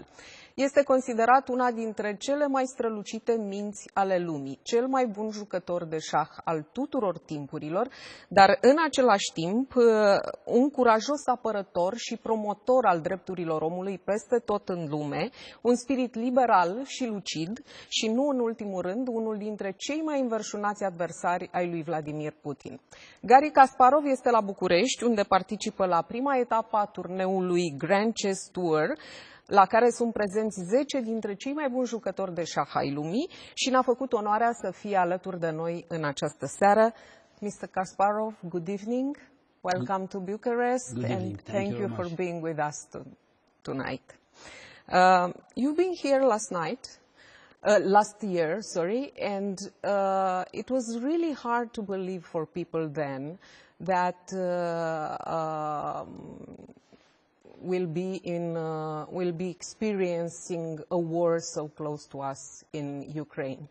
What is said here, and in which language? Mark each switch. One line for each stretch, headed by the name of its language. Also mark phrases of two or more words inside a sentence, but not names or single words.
Romanian: Este considerat una dintre cele mai strălucite minți ale lumii, cel mai bun jucător de șah al tuturor timpurilor, dar în același timp un curajos apărător și promotor al drepturilor omului peste tot în lume, un spirit liberal și lucid și, nu în ultimul rând, unul dintre cei mai înverșunați adversari ai lui Vladimir Putin. Garry Kasparov este la București, unde participă la prima etapă a turneului Grand Chess Tour, la care sunt prezenți 10 dintre cei mai buni jucători de șah ai lumii și ne-a făcut onoarea să fie alături de noi în această seară.
English: Mr. Kasparov, good evening. Welcome to Bucharest and thank you for being with us tonight. You've been here last year, and it was really hard to believe for people then that will be experiencing a war so close to us in Ukraine.